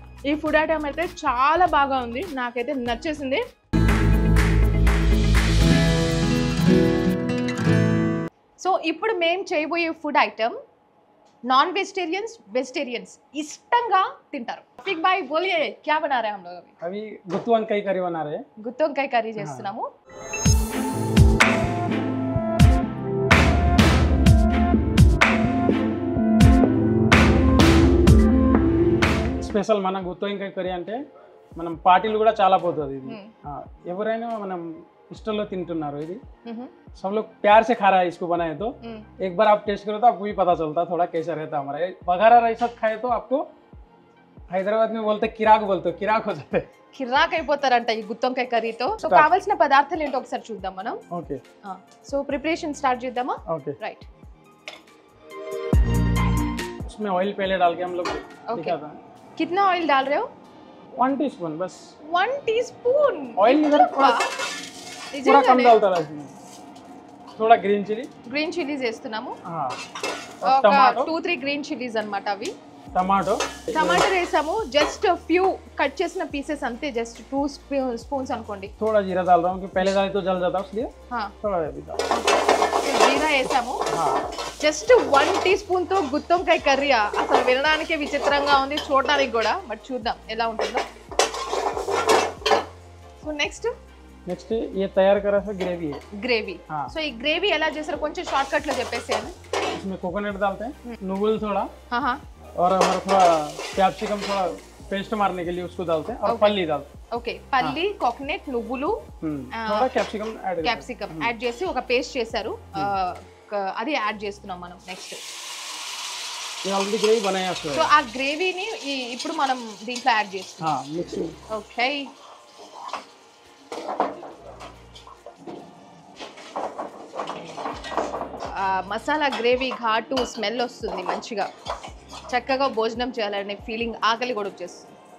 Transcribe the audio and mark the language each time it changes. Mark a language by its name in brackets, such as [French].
[Telugu] ఈ food item అయితే చాలా బాగా ఉంది, నాకైతే నచ్చేసింది. సో ఇప్పుడు మేము చేయబోయే food item non vegetarians vegetarians इष्टंगा తింటారు. [Hindi] टिक भाई बोलिए क्या बना रहे हैं हम लोग अभी गुत्तु వంకాయ కర్రీ बना रहे हैं. [Telugu] గుత్తి వంకాయ కర్రీ చేస్తున్నాము. స్పెషల్ మన గుత్తొంకాయ కర్రీ అంటే మనం పార్టీలు కూడా చాలా పోతుంది ఇది ఎవరైనా మనం इष्टलो తింటున్నారు ఇది [Hindi] सब लोग प्यार से खा रहा है इसको बनाए तो एक बार आप टेस्ट करो तो आपको भी पता चलता थोड़ा कैसा रहता है हमारा बघारा राइस खाए तो आपको హైదరాబాద్ में बोलते किराक बोलते किराक हो जाते [Telugu] కిరాక్ అయిపోతారంట ఈ గుత్తొంకాయ కర్రీతో. సో కావాల్సిన పదార్థాలు ఏంటో ఒకసారి చూద్దాం మనం. ఓకే సో ప్రిపరేషన్ స్టార్ట్ చేద్దామా? Okay right. [Hindi] उसमें ऑयल पहले डाल के हम लोग दिखाता है. कितना ऑयल डाल रहे हो? 1 टीस्पून बस. 1 टीस्पून ऑयल इधर पूरा कम डालता है इसमें. थोड़ा ग्रीन चिलीज [Telugu] వేస్తున్నాము. [Hindi] और टमाटो [Telugu] 2-3 గ్రీన్ చిల్లీస్ అన్నమాట అవి. [Hindi] टमाटो [Telugu] వేసాము. జస్ట్ ఫ్యూ కట్ చేసిన పీసెస్ అంతే, జస్ట్ 2 స్పూన్స్ అనుకోండి. [Hindi] थोड़ा जीरा डाल रहा हूँ कि पहले डाले तो जल जाता है इसलिए थोड़ा अभी डाल. [Telugu] జీరా వేసాము. జస్ట్ 1 టీ స్పూన్ తో గుత్తొంకాయ కర్రీ అసలు వినడానికే విచిత్రంగా ఉంది, చూడడానికి కూడా. బట్ చూద్దాం ఎలా ఉంటుందో. సో నెక్స్ట్ [Hindi] ये तैयार करा था ग्रेवी है. ग्रेवी. [Telugu] సో ఈ గ్రేవీ ఎలా చేస్తారో కొంచెం షార్ట్ కట్ లో చెప్పేసేయండి. [Hindi] इसमें कोकोनट डालते हैं, नुगुल थोड़ा और हमारा थोड़ा कैप्सिकम थोड़ा पेस्ट मारने के लिए उसको डालते हैं और पल्ली डालते हैं. [Telugu] ఓకే, పల్లి, కోకోనట్, నువ్వులు, [Hindi] थोड़ा कैप्सिकम [Telugu] యాడ్ చేసి ఒక పేస్ట్ చేశారు. అది యాడ్ చేస్తున్నాం మనం. నెక్స్ట్ [Hindi] ये ऑलरेडी ग्रेवी बनाया है. [Telugu] సో ఆ గ్రేవీని ఇప్పుడు మనం దీంట్లో యాడ్ చేస్తున్నాం. [Hindi] मिक्सिंग. [Telugu] ఓకే. మసాలా గ్రేవీ ఘాటు స్మెల్ వస్తుంది మంచిగా. చక్కగా భోజనం చేయాలనే ఫీలింగ్, ఆకలి కూడా వచ్చేస్తుంది.